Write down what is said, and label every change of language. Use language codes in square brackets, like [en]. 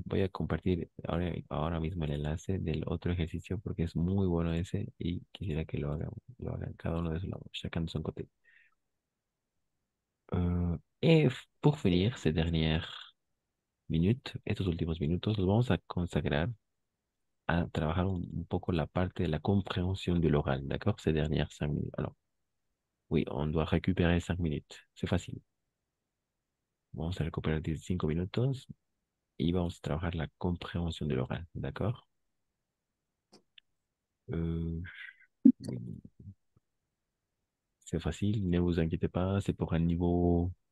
[es] Voy a compartir ahora mismo el enlace del otro ejercicio porque es muy bueno ese y quisiera que lo hagan cada uno de su lado, [fr] chacun de son côté. Et pour finir, cette dernière [es] estos últimos minutos los vamos a consagrar à trabajar un poco la parte de [fr] la compréhension de l'oral, d'accord? Ces dernières 5 minutes. Alors, oui, on doit récupérer 5 minutes. C'est facile. [es] Vamos a recuperar 15 minutos y vamos a trabajar [fr] la compréhension de l'oral, d'accord? Euh, oui, c'est facile, ne vous inquiétez pas, c'est pour un niveau.